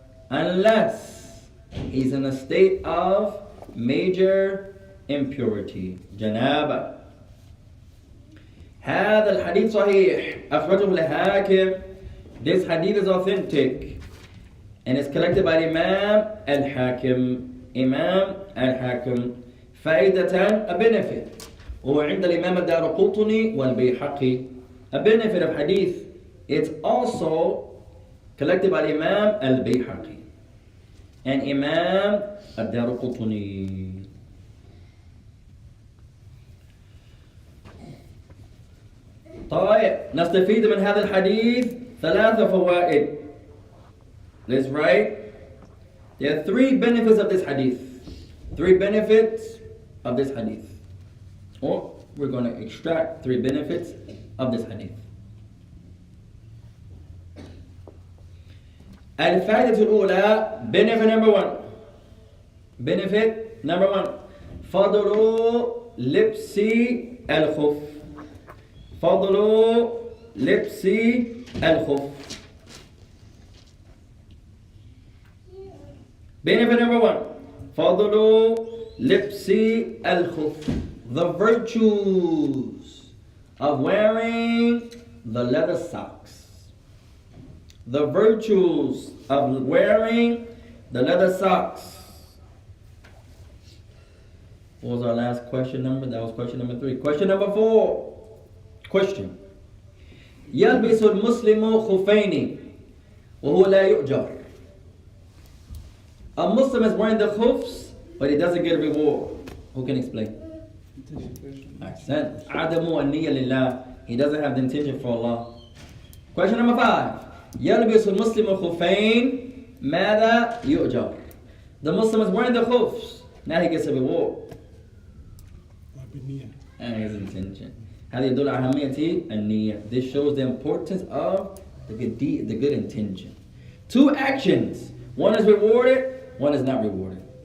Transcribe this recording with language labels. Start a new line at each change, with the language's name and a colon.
English: Unless he's in a state of major impurity.
Arabic: janaba. هذا الحديث صحيح أخرجه الحاكم.
English: This hadith is authentic and it's collected by Imam Al-Hakim. Imam
Arabic: الحاكم فائدة
English: a benefit
Arabic: وهو عند الإمام الدارقطني والبيحقي.
English: A benefit of hadith, it's also collected by Imam Al-Bayhaqi and Imam Al-Darqutni.
Arabic: طيب نستفيد من هذا الحديث 3 فوائد.
English: Let's write. There are 3 benefits of this hadith. 3 benefits of this hadith. Or we're going to extract 3 benefits of this hadith.
Arabic: الفائدة الأولى,
English: benefit number 1. Benefit number 1.
Arabic: فضل لبس الخف. فضل لبس الخف.
English: Benefit number 1.
Arabic: فضل لبس الخف.
English: The virtues of wearing the leather socks. The virtues of wearing the leather socks. What was our last question number? That was question number 3. Question number 4. Question.
Arabic: يلبس المسلم خفين وهو لا يؤجر.
English: A Muslim is wearing the khufs, but he doesn't get a reward. Who can explain? Accent.
Arabic: عدم النية لله.
English: He doesn't have the intention for Allah. Question number 5.
Arabic: يلبس المسلم خفين ماذا يؤجر.
English: The Muslim is wearing the khufs. Now he gets a reward. And his intention.
Arabic: هذا يدل على أهمية النية.
English: This shows the importance of the good intention. 2 actions. One is rewarded, one is not rewarded.